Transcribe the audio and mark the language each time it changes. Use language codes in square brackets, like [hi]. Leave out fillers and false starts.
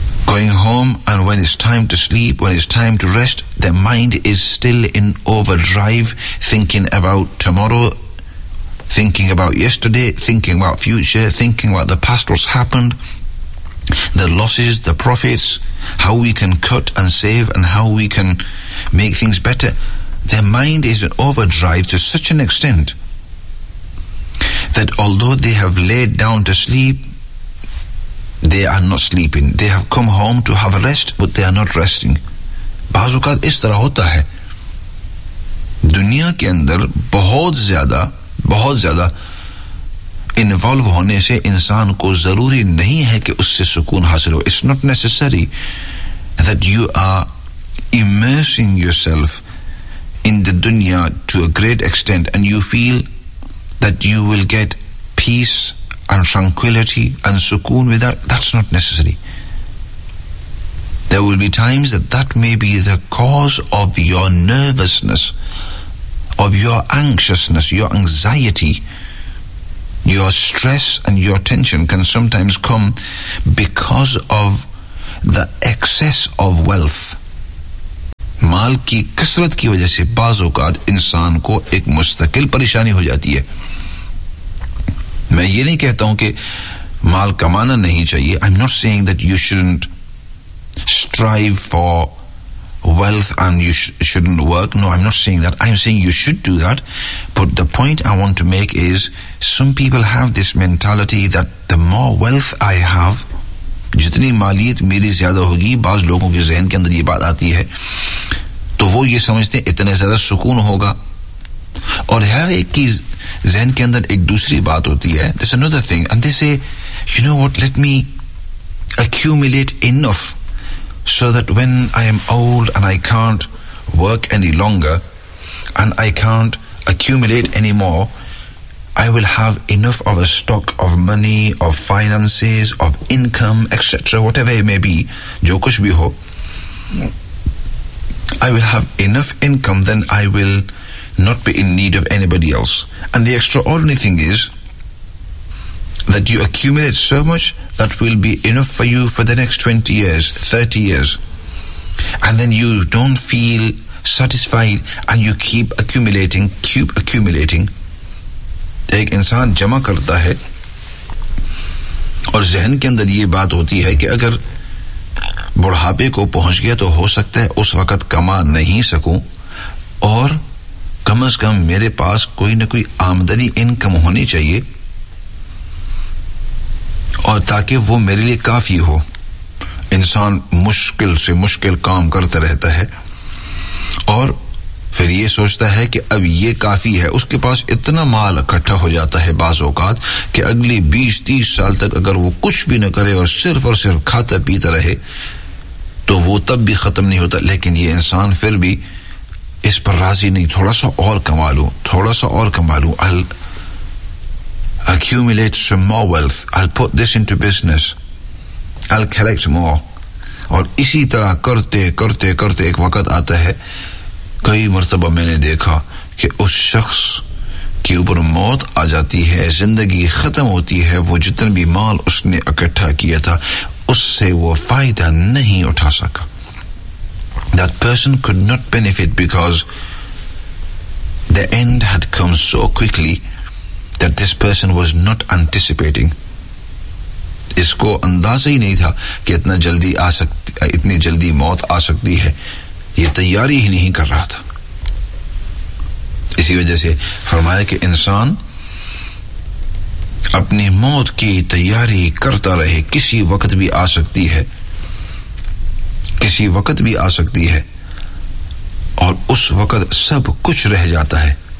[en] going home and when it's time to sleep when it's time to rest their mind is still in overdrive thinking about tomorrow thinking about yesterday, thinking about future, thinking about the past, what's happened, the losses, the profits, how we can cut and save and how we can make things better. Their mind is in overdrive to such an extent that although they have laid down to sleep, they are not sleeping. They have come home to have a rest, but they are not resting. [ur] بعض وقت اس طرح ہوتا ہے. دنیا کے اندر بہت زیادہ involve ہونے سے انسان کو ضروری نہیں ہے کہ اس سے سکون حاصل ہو [en] It's not necessary that you are immersing yourself in the dunya to a great extent and you feel that you will get peace and tranquility and sukoon with that That's not necessary There will be times that that may be the cause of your nervousness of your anxiousness, your anxiety, your stress and your tension can sometimes come because of the excess of wealth. [ur] مال کی کثرت کی وجہ سے بعض اوقات انسان کو ایک مستقل پریشانی ہو جاتی ہے. میں یہ نہیں کہتا ہوں کہ مال کمانا نہیں چاہیے. [en] I'm not saying that you shouldn't strive for wealth and you shouldn't work. No, I'm not saying that. I'm saying you should do that. But the point I want to make is some people have this mentality that the more wealth I have, [ur] جتنی مالیت میری زیادہ ہوگی, بعض لوگوں کے ذہن کے اندر یہ بات آتی ہے, تو وہ یہ سمجھتے ہیں اتنے زیادہ سکون ہوگا. اور ہر ایک کی ذہن کے اندر ایک دوسری بات ہوتی ہے. [en] There's another thing and they say, you know what, let me accumulate enough so that when I am old and I can't work any longer and I can't accumulate any more, I will have enough of a stock of money, of finances, of income, etc., whatever it may be, [ur] jo kuch bhi ho, [en] I will have enough income, then I will not be in need of anybody else. And the extraordinary thing is that you accumulate so much that will be enough for you for the next 20 years, 30 years. And then you don't feel satisfied and you keep accumulating, keep accumulating. [ur] ایک انسان جمع کرتا ہے اور ذہن کے اندر یہ بات ہوتی ہے کہ اگر بڑھاپے کو پہنچ گیا تو ہو سکتا ہے اس وقت کما نہیں سکوں, اور کم از کم میرے پاس کوئی نہ کوئی آمدنی انکم ہونی چاہیے اور تاکہ وہ میرے لیے کافی ہو. انسان مشکل سے مشکل کام کرتا رہتا ہے اور پھر یہ سوچتا ہے کہ اب یہ کافی ہے. اس کے پاس اتنا مال اکٹھا ہو جاتا ہے بعض اوقات کہ اگلے 20-30 سال تک اگر وہ کچھ بھی نہ کرے اور صرف کھاتا پیتا رہے تو وہ تب بھی ختم نہیں ہوتا. لیکن یہ انسان پھر بھی اس پر راضی نہیں, تھوڑا سا اور کما لوں, تھوڑا سا اور کما لوں. [en] I'll accumulate some more wealth. I'll put this into business. I'll collect more. [ur] اور اسی طرح کرتے کرتے کرتے ایک وقت آتا ہے. کئی مرتبہ میں نے دیکھا کہ اس شخص کے اوپر موت آ جاتی ہے, زندگی ختم ہوتی ہے, وہ جتنا بھی مال اس نے اکٹھا کیا تھا اس سے وہ فائدہ نہیں اٹھا سکا. [en] That person could not benefit because the end had come so quickly that this person was not anticipating. [ur] اس کو اندازہ ہی نہیں تھا کہ اتنا جلدی آ سکتی, اتنی جلدی موت آ سکتی ہے. یہ تیاری ہی نہیں کر رہا تھا. اسی وجہ سے فرمایا کہ انسان اپنی موت کی تیاری کرتا رہے, کسی وقت بھی آ سکتی ہے, کسی وقت بھی آ سکتی ہے, اور اس وقت سب کچھ رہ جاتا ہے.